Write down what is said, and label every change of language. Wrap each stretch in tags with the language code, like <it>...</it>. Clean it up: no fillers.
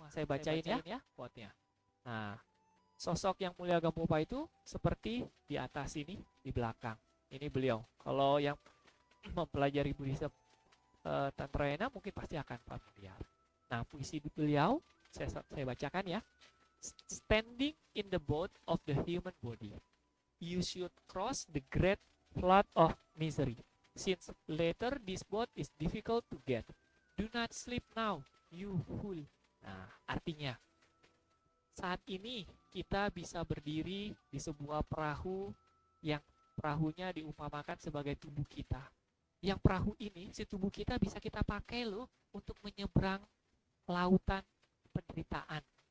<id>Saya bacain ya quote-nya. Nah, sosok Yang Mulia Gampopa itu seperti di atas ini, di belakang. Ini beliau. Kalau yang mempelajari Buddhism Tantrayana mungkin pasti akan familiar. Nah, puisi beliau saya bacakan ya.</id> <en>Standing in the boat of the human body, you should cross the great flood of misery. Since later this boat is difficult to get. Do not sleep now, you fool.</en> <id>Nah, artinya saat ini kita bisa berdiri di sebuah perahu yang perahunya diumpamakan sebagai tubuh kita. Yang perahu ini, si tubuh kita bisa kita pakai loh untuk menyeberang lautan penderitaan.</id>